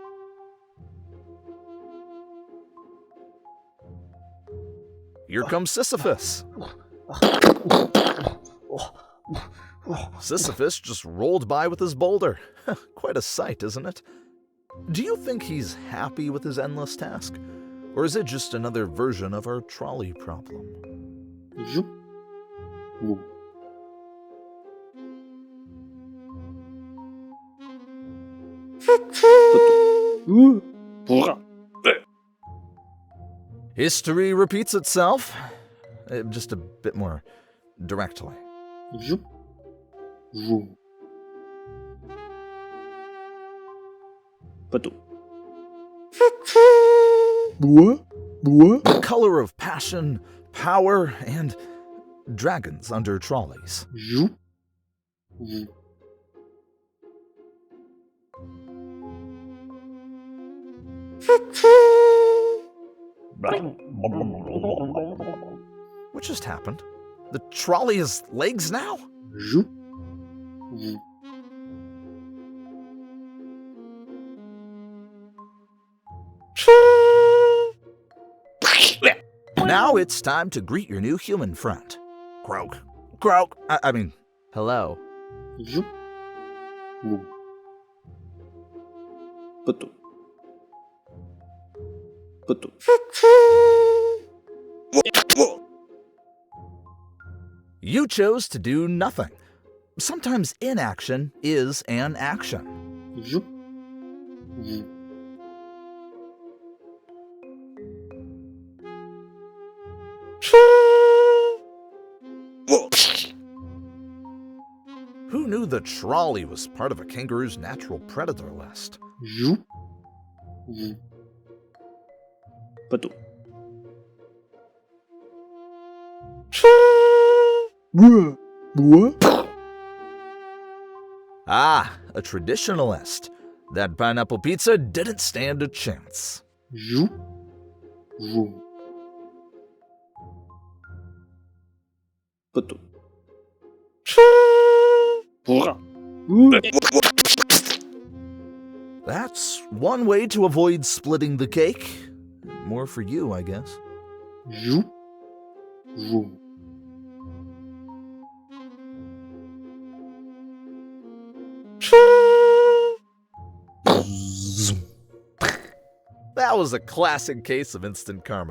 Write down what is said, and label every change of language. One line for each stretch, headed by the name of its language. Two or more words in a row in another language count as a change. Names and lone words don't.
English: Here comes Sisyphus. Sisyphus just rolled by with his boulder. Quite a sight, isn't it? Do you think he's happy with his endless task? Or is it just another version of our trolley problem? Жуп. Ву. Пату. Пора. History repeats itself, just a bit more directly. Жуп. Ву. Пату. Буа. Буа. The color of passion, power, and dragons under trolleys. Жуп. Ву. What just happened? The trolley has legs now? Жуп. Ву. Now it's time to greet your new human friend. Croak. Croak. I mean, hello. Жуп. Ву. Пату. Пату. You chose to do nothing. Sometimes inaction is an action. Жуп. Ву. Who knew the trolley was part of a kangaroo's natural predator list? Жуп. Ву. Пату. Буа. Буа. Ah, a traditionalist. That pineapple pizza didn't stand a chance. Жуп. Ву. Пату. Пора. That's one way to avoid splitting the cake. More for you, I guess. Жуп. Ву. That was a classic case of instant karma.